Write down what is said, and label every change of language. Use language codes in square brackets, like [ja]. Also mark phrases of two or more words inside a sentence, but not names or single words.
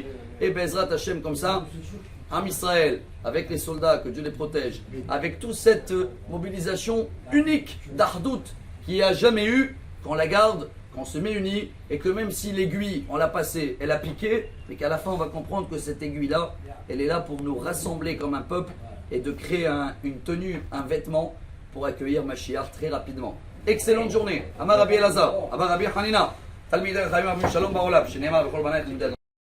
[fr] Et [he] בעזרת השם, [fr] comme ça, [he] עם ישראל, [fr] avec les soldats, que Dieu les protège, avec toute cette mobilisation unique d'Ardout qu'il n'y a jamais eu, qu'on la garde, qu'on se met unis, et que même si l'aiguille, on l'a passée, elle a piqué, mais qu'à la fin on va comprendre que cette aiguille-là, elle est là pour nous rassembler comme un peuple et de créer une tenue, un vêtement pour accueillir Mashiach très rapidement. Excellente journée. [he] אמר רבי אלעזר, אמר רבי חנינא, תלמידי חכמים שלום בעולם, שנאמר בכל בני למדד.